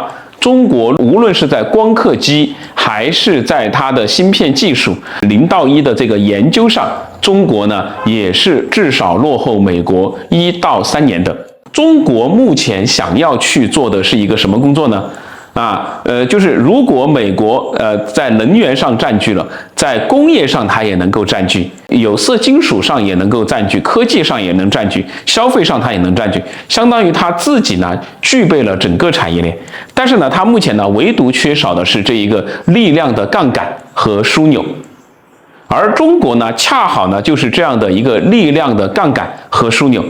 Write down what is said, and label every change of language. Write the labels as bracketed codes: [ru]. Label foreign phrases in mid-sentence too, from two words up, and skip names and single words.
[zh] 中國無論是在光刻機，還是在它的芯片技術0到1的這個研究上，中國呢也是至少落後美國1到3年的。中國目前想要去做的是一個什麼工作呢？就是如果美國在能源上佔據了，在工業上它也能夠佔據，有色金屬上也能夠佔據，科技上也能佔據，消費上它也能佔據，相當於它自己呢具備了整個產業鏈。但是呢，它目前呢唯獨缺少的是這一個力量的槓桿和樞紐，而中國呢恰好呢就是這樣的一個力量的槓桿和樞紐。